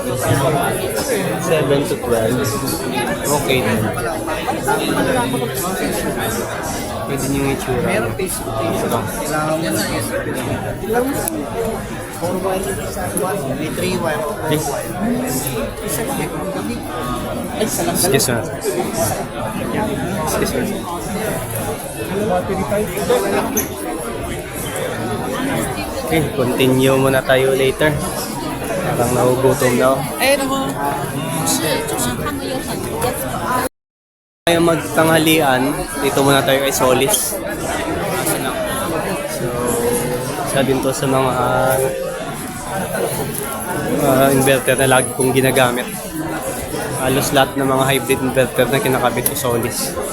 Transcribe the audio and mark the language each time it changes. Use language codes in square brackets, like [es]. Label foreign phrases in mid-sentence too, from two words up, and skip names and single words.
[en] 7 to 12. [tl] Okay din. Pwede nyo yung itsura. Meron [en] face to face. [tl] Kailangan mo na yes. 4 wire, may 3 wire, 4 wire. Isa lang eh. Ay, isa lang. [en] Excuse me. Excuse me. Okay, continue [tl] muna tayo [en] later. [tl] Parang nahugutom na ako. [zh] Eh, 就是他们有很多 [tl] Tayo magtanghalian, dito muna tayo kay Solis. So, isa din to sa mga inverter na lagi kong ginagamit. Halos lahat ng mga [en] hybrid inverter [tl] na kinakabit ko Solis.